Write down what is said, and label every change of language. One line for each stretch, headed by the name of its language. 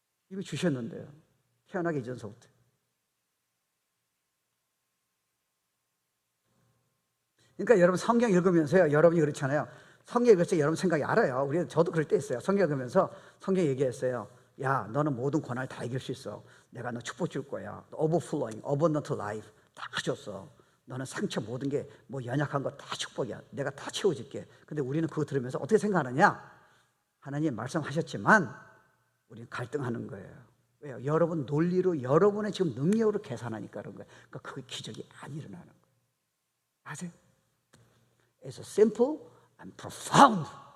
Korean: 이미 주셨는데요, 태어나기 이전서부터. 그러니까 여러분 성경 읽으면서요, 여러분이 그렇잖아요. 성경 읽을 때 여러분 생각이 알아요. 저도 그럴 때 있어요. 성경 읽으면서 성경 얘기했어요. 야, 너는 모든 고난을 다 이길 수 있어. 내가 너 축복 줄 거야.
English: overflowing, abundant life
Korean: 다 줬어. 너는 상처 모든 게 뭐 연약한 거 다 축복이야. 내가 다 채워줄게. 근데 우리는 그거 들으면서 어떻게 생각하느냐? 하나님 말씀하셨지만 우리는 갈등하는 거예요. 왜요? 여러분 논리로, 여러분의 지금 능력으로 계산하니까 그런 거예요. 그러니까 그 기적이 안 일어나는 거예요. 아세요?
English: It's simple and profound.